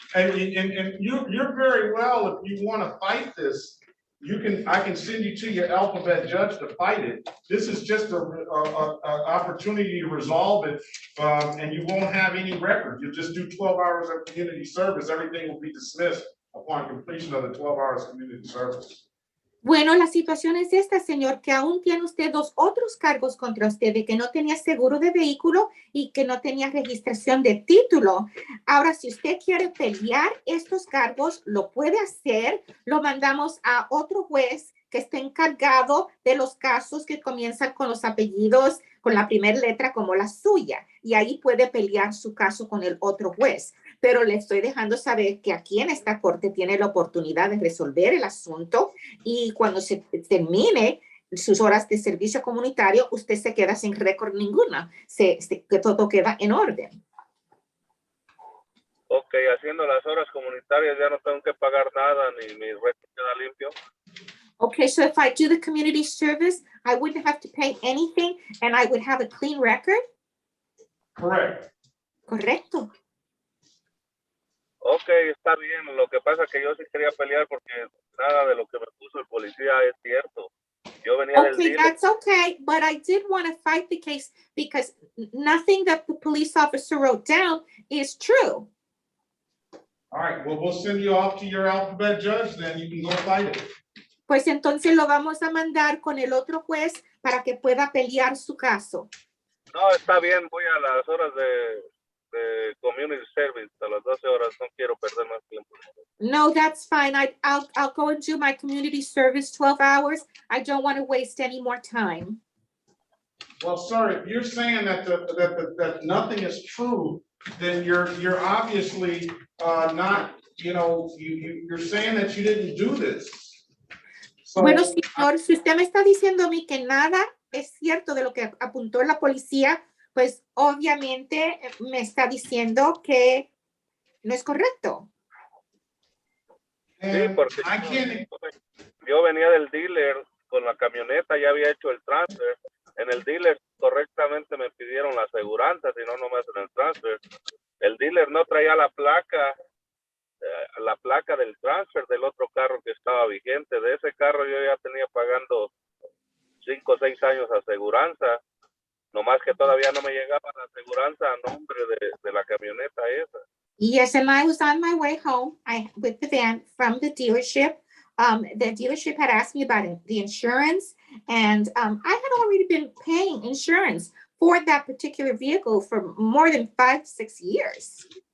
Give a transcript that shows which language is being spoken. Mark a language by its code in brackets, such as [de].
[en] And you're very well, if you want to fight this, I can send you to your alphabet judge to fight it. This is just a opportunity to resolve it, and you won't have any record. You'll just do 12 hours of community service. Everything will be dismissed upon completion of the 12 hours of community service. [es] Bueno, la situación es esta, señor, que aún tiene usted 2 otros cargos contra usted de que no tenía seguro de vehículo y que no tenía registración de título. Ahora, si usted quiere pelear estos cargos, lo puede hacer. Lo mandamos a otro juez que esté encargado de los casos que comienzan con los apellidos, con la primera letra como la suya. Y ahí puede pelear su caso con el otro juez. Pero le estoy dejando saber que aquí en esta corte tiene la oportunidad de resolver el asunto y cuando se termine sus horas de servicio comunitario, usted se queda sin récord ninguna, que todo queda en orden. Ok, haciendo las horas comunitarias ya no tengo que pagar nada ni mi récord queda limpio. [en] Okay, so if I do the community service, I wouldn't have to pay anything and I would have a clean record? Correct. [es] Correcto. Ok, está bien. Lo que pasa es que yo sí quería pelear porque nada de lo que me puso el policía es cierto. Yo venía del [en] Okay, [es] dealer. [en] that's okay, but I did want to fight the case because nothing that the police officer wrote down is true. All right, well, we'll send you off to your alphabet judge, then you can go fight it. [es] Pues entonces lo vamos a mandar con el otro juez para que pueda pelear su caso. No, está bien. Voy a las horas de [en] community service, [es] a las 12 horas. No quiero perder más tiempo. [en] No, that's fine. I'll go and do my community service 12 hours. I don't want to waste any more time. Well, sir, if you're saying that nothing is true, then you're obviously not, you're saying that you didn't do this. So, [es] Bueno, señor, si usted me está diciendo a mí que nada es cierto de lo que apuntó la policía, pues obviamente me está diciendo que no es correcto. Sí, porque yo venía del dealer con la camioneta, ya había hecho el transfer. En el dealer correctamente me pidieron la aseguranza, si no, no me hacen el transfer. El dealer no traía la placa del transfer del otro carro que estaba vigente. De ese carro yo ya tenía pagando 5 o 6 años de aseguranza. Nomás que todavía no me llegaba la aseguranza a nombre de la camioneta esa. [en] Yes, and I was on my way home with the van from the dealership. The dealership had asked me about the insurance, and I had already been paying insurance for that particular vehicle for more than 5-6 years.